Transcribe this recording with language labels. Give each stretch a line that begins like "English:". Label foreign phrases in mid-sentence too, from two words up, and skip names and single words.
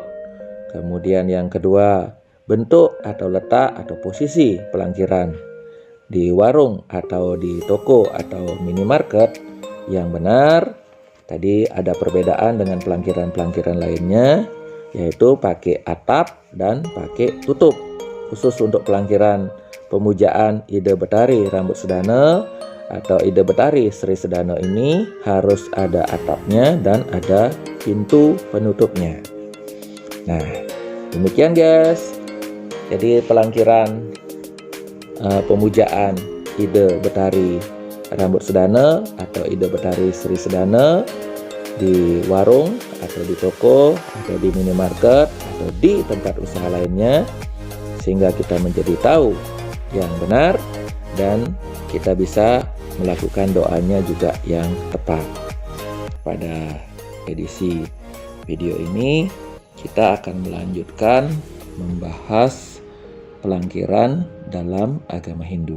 Indonesian: Kemudian yang kedua, bentuk atau letak atau posisi pelangkiran di warung atau di toko atau minimarket yang benar. Tadi ada perbedaan dengan pelangkiran-pelangkiran lainnya, yaitu pakai atap dan pakai tutup. Khusus untuk pelangkiran pemujaan Ide Betari Rambut Sedana atau Ide Betari Sri Sedana ini harus ada atapnya dan ada pintu penutupnya. Nah, demikian guys. Jadi pelangkiran pemujaan Ide Betari Rambut Sedana atau Ide Betari Sri Sedana di warung atau di toko atau di minimarket atau di tempat usaha lainnya, sehingga kita menjadi tahu yang benar dan kita bisa melakukan doanya juga yang tepat. Pada edisi video ini kita akan melanjutkan membahas pelangkiran dalam agama Hindu.